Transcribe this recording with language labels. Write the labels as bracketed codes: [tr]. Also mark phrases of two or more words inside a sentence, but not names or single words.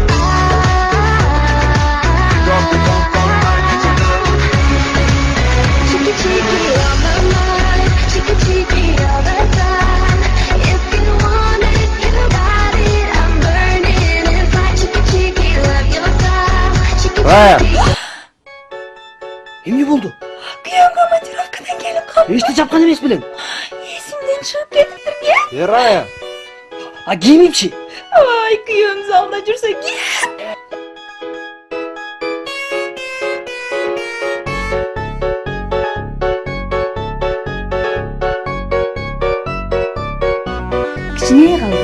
[en] Big up come my little girl. Cheeky cheeky on my mind, cheeky cheeky all the time. If you want it, you got it. I'm burning inside. Cheeky cheeky, love your style. Cheeky cheeky. [ky] Эмне болду? Күйөөм командировкадан келип калды. Эшти чапкан эмес белең. Эсимден чыгып кетиптир. Эрая. Кийимимчи. Ай, күйөөм залда жүрсө кет. Кичине калды.